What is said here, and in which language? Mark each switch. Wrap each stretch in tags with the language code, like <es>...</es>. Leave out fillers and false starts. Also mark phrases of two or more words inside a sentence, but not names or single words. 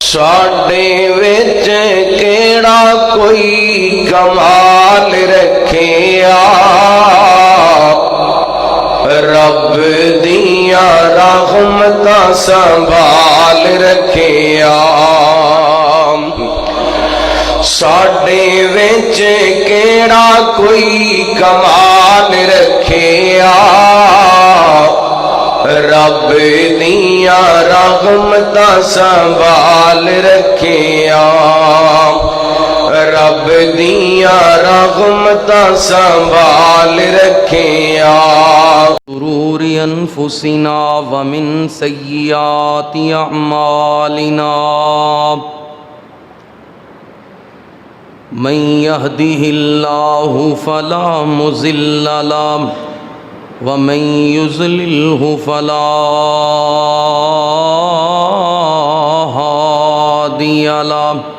<pa>ساڈے وچ کیڑا کوئی کمال رکھیا رب دیاں رحمتاں سنبھال رکھیا ساڈے وچ کیڑا کوئی کمال رکھیا رب دیاں رحمتاں سنبھال رکھیا رب دیاں رحمتاں سنبھال رکھیا</pa> <ar>شرور انفسنا ومن سیئات اعمالنا من يهده الله فلا مضل له ومن يضلله فلا هادي له</ar>